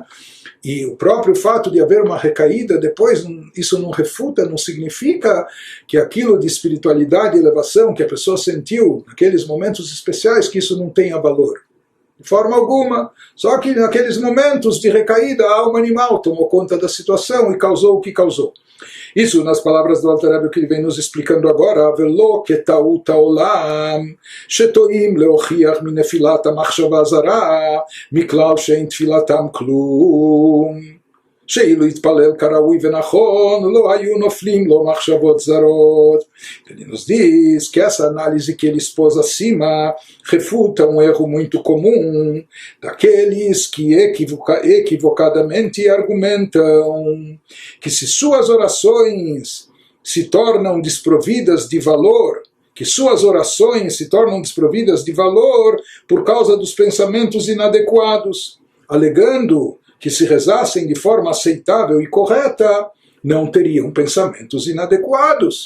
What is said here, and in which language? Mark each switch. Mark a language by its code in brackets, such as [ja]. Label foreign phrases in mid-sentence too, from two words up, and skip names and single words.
[pt] E o próprio fato de haver uma recaída depois, isso não refuta, não significa que aquilo de espiritualidade e elevação que a pessoa sentiu naqueles momentos especiais, que isso não tenha valor. De forma alguma. Só que naqueles momentos de recaída, a alma animal tomou conta da situação e causou o que causou. Isso nas palavras do Alter Rebbe que ele vem nos explicando agora, [he] ולא כטעות העולם, שטועים להוכיח מנפילת המחשבה זרה, מכלל שאין תפלתם כלום. שאילו יתפלל כראוי ונכון, לא היו נופלים לו מחשבות זרות. [pt] Ele nos diz que essa análise que ele expôs acima refuta um erro muito comum daqueles que equivocadamente argumentam que se suas orações se tornam desprovidas de valor, que suas orações se tornam desprovidas de valor por causa dos pensamentos inadequados, alegando que se rezassem de forma aceitável e correta, não teriam pensamentos inadequados.